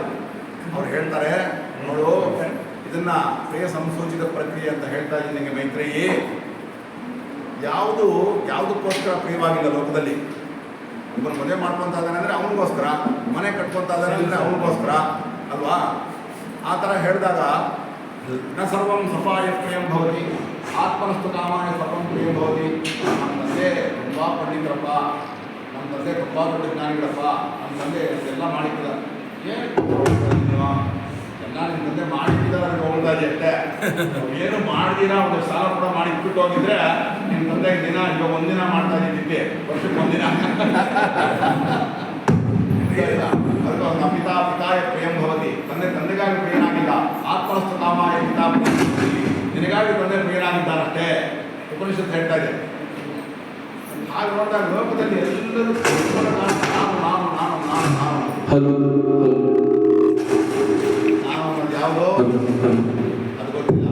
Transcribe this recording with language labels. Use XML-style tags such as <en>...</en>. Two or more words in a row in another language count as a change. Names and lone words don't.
<kn>ಅವ್ರು ಹೇಳ್ತಾರೆ, ನೋಡು ಇದನ್ನ ಪ್ರಿಯ ಸಂಸೂಚಿತ ಪ್ರಕ್ರಿಯೆ ಅಂತ ಹೇಳ್ತಾ ಇದ್ದೀನಿ ನಿಮಗೆ ಮೈತ್ರೇಯಿ. ಯಾವುದಕ್ಕೋಸ್ಕರ ಪ್ರಿಯವಾಗಿಲ್ಲ ಲೋಕದಲ್ಲಿ. ಒಬ್ಬರು ಮದುವೆ ಮಾಡ್ಕೊತಾ ಇದ್ದಾನೆ ಅಂದರೆ ಅವನಿಗೋಸ್ಕರ, ಮನೆ ಕಟ್ಕೊತಾ ಇದ್ದಾನೆ ಅಂದರೆ ಅವನಿಗೋಸ್ಕರ ಅಲ್ವಾ? ಆ ಥರ ಹೇಳಿದಾಗ</kn> <sa>ನ ಸರ್ವಂ ಸಫಾಯ ಪ್ರಿಯಂ ಭವತಿ, ಆತ್ಮನಸ್ತು ಕಾಮಾಯ ಸರ್ವಂ ಪ್ರಿಯಂ ಭವತಿ.</sa> <kn>ನಮ್ಮ ತಂದೆ ತುಂಬ ಪಂಡಿತರಪ್ಪ, ನಮ್ಮ ತಂದೆ ತುಂಬ ದೊಡ್ಡ ಜ್ಞಾನಿಗಳಪ್ಪ, ನಮ್ಮ ತಂದೆ ಎಲ್ಲ ಮಾಡಿದ್ದಾರೆ. ಏನು ಎಲ್ಲ ನಿಮ್ಮ ತಂದೆ ಮಾಡಿದ್ದಾರೆ ನನಗೆ ಹೋಗ್ತಾ ಇದೆ ಅಷ್ಟೇ. ಏನು ಮಾಡ್ದಿರಾ ಒಂದು ಸಾಲ ಕೂಡ ಮಾಡಿ ಇಟ್ಬಿಟ್ಟು ಹೋಗಿದ್ರೆ ನಿಮ್ಮ ತಂದೆ ದಿನ ಇವಾಗ ಒಂದಿನ ಮಾಡ್ತಾ ಇದ್ದಿದ್ದೆ, ವರ್ಷಕ್ಕೆ ಒಂದಿನ.</kn> <sa>ಅದಕ್ಕೆ ಪಿತಾ ಪಿತಾಯ ಪ್ರಿಯಂ ಭವತಿ,</sa> <kn>ತಂದೆಗಾಗಿ ಪ್ರಿಯನಾಗಿಲ್ಲ.</kn> <sa>ಆತ್ಮನಸ್ತು ಕಾಮಾಯ ಪಿತಾ</sa> <kn>ನಿನಗಾಗಿ ತಂದೆ ಪ್ರಿಯನಾಗಿದ್ದಾನಷ್ಟೇ ಉಪನಿಷತ್ತು ಹೇಳ್ತಾ ಇದೆ. ಹಾಗೆ ನೋಡಿದಾಗ ಲೋಕದಲ್ಲಿ ಎಲ್ಲರೂ ನಾನು ನಾನು ನಾನು ನಾನು ನಾನು ನಾನು ಅನ್ನೋದು ಯಾವುದೋ ಅದು ಗೊತ್ತಿಲ್ಲ.</kn>